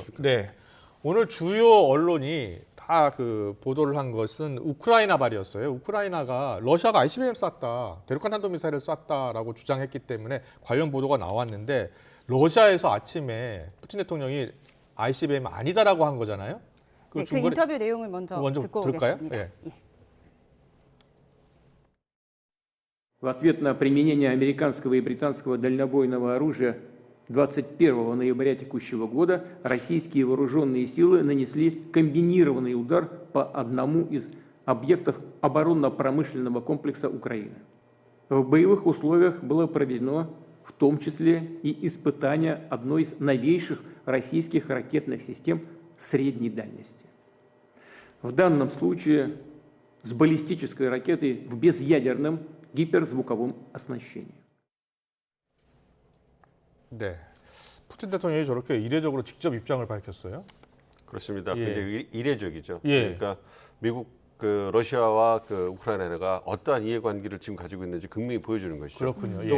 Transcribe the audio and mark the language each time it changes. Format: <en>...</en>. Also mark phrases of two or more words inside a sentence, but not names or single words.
<ko>네, 오늘 주요 언론이 다 보도를 한 것은 우크라이나 발이었어요. 우크라이나가 러시아가 ICBM 쐈다, 대륙간 탄도미사일을 쐈다라고 주장했기 때문에 관련 보도가 나왔는데 러시아에서 아침에 푸틴 대통령이 ICBM 아니다라고 한 거잖아요. 그 인터뷰 내용을 먼저 듣고 들을까요? 오겠습니다. 예.</ko> <ru>В ответ на применение американского и британского дальнобойного оружия 21 ноября текущего года российские вооруженные силы нанесли комбинированный удар по одному из объектов оборонно-промышленного комплекса Украины. В боевых условиях было проведено в том числе и испытание одной из новейших российских ракетных систем средней дальности. В данном случае с баллистической ракетой в безъядерном гиперзвуковом оснащении.</ru> <ko>네, 푸틴 대통령이 저렇게 이례적으로 직접 입장을 밝혔어요. 그렇습니다. 예. 굉장히 이례적이죠. 예. 그러니까 미국, 러시아와 우크라이나가 어떠한 이해관계를 지금 가지고 있는지 극명히 보여주는 것이죠. 그렇군요. 또</ko>